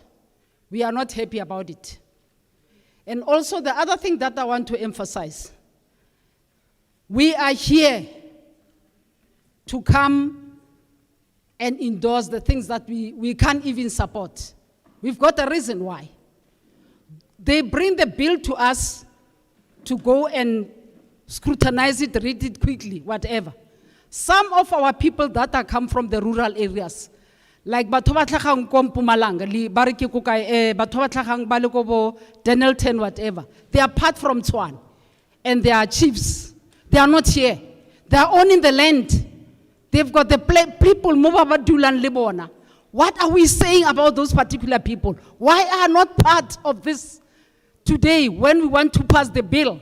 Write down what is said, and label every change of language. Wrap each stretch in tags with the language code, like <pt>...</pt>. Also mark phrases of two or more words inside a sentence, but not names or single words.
<en>We are not happy about it. And also the other thing that I want to emphasize, we are here to come and endorse the things that we can't even support. We've got a reason why. They bring the bill to us to go and scrutinize it, read it quickly, whatever. Some of our people that are come from the rural areas, like</en> <tn>batho ba tlhagang ko Mpumalanga, li ba re ke ko kae, batho ba tlhagang ba le ko bo Dennilton,</tn> <en>whatever, they are part from Tshwane, and they are chiefs. They are not here. They are owning the land. They've got the people move about Dulan Libona. What are we saying about those particular people? Why are not part of this today when we want to pass the bill?</en>